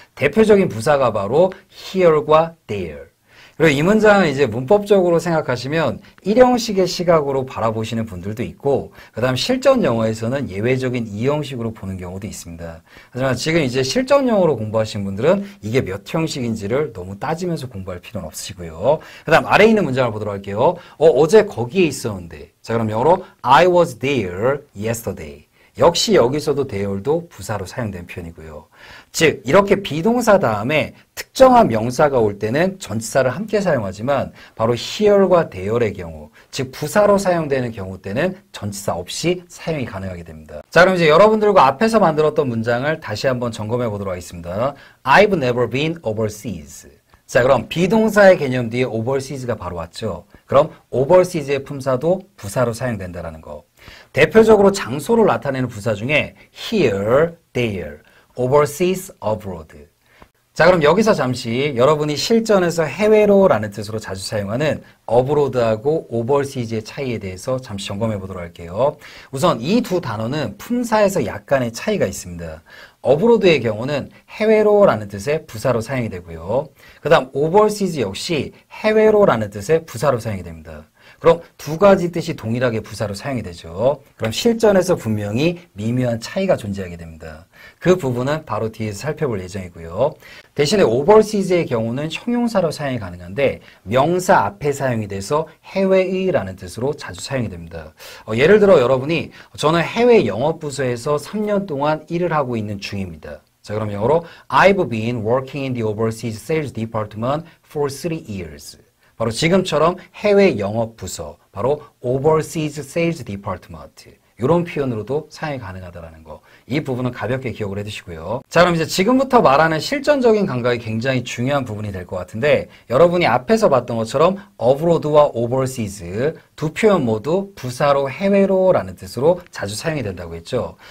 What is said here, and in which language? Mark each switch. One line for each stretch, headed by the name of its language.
Korean: 대표적인 부사가 바로 here과 there. 그리고 이 문장은 이제 문법적으로 생각하시면 일형식의 시각으로 바라보시는 분들도 있고 그 다음 실전 영어에서는 예외적인 이형식으로 보는 경우도 있습니다. 하지만 지금 이제 실전 영어로 공부하시는 분들은 이게 몇 형식인지를 너무 따지면서 공부할 필요는 없으시고요. 그 다음 아래에 있는 문장을 보도록 할게요. 어제 거기에 있었는데. 자, 그럼 영어로
English: I was there yesterday.
Korean: 역시 여기서도 there도 부사로 사용된 표현이고요. 즉 이렇게 비동사 다음에 특정한 명사가 올 때는 전치사를 함께 사용하지만 바로 here과 there의 경우, 즉 부사로 사용되는 경우 때는 전치사 없이 사용이 가능하게 됩니다. 자, 그럼 이제 여러분들과 앞에서 만들었던 문장을 다시 한번 점검해 보도록 하겠습니다.
English: I've never been overseas.
Korean: 자, 그럼 비동사의 개념 뒤에 overseas가 바로 왔죠. 그럼 overseas의 품사도 부사로 사용된다는 거. 대표적으로 장소를 나타내는 부사 중에 here, there, overseas, abroad. 자, 그럼 여기서 잠시 여러분이 실전에서 해외로 라는 뜻으로 자주 사용하는 abroad하고 overseas의 차이에 대해서 잠시 점검해 보도록 할게요. 우선 이 두 단어는 품사에서 약간의 차이가 있습니다. abroad의 경우는 해외로 라는 뜻의 부사로 사용이 되고요. 그 다음 overseas 역시 해외로 라는 뜻의 부사로 사용이 됩니다. 그럼 두 가지 뜻이 동일하게 부사로 사용이 되죠. 그럼 실전에서 분명히 미묘한 차이가 존재하게 됩니다. 그 부분은 바로 뒤에서 살펴볼 예정이고요. 대신에 overseas의 경우는 형용사로 사용이 가능한데 명사 앞에 사용이 돼서 해외의라는 뜻으로 자주 사용이 됩니다. 예를 들어 여러분이 저는 해외 영업부서에서 3년 동안 일을 하고 있는 중입니다. 자, 그럼 영어로
English: I've been working in the overseas sales department for 3 years.
Korean: 바로 지금처럼 해외 영업 부서, 바로 Overseas Sales Department. 이런 표현으로도 사용이 가능하다는 거. 이 부분은 가볍게 기억을 해두시고요. 자, 그럼 이제 지금부터 말하는 실전적인 감각이 굉장히 중요한 부분이 될 것 같은데 여러분이 앞에서 봤던 것처럼 abroad와 overseas 두 표현 모두 부사로 해외로 라는 뜻으로 자주 사용이 된다고 했죠.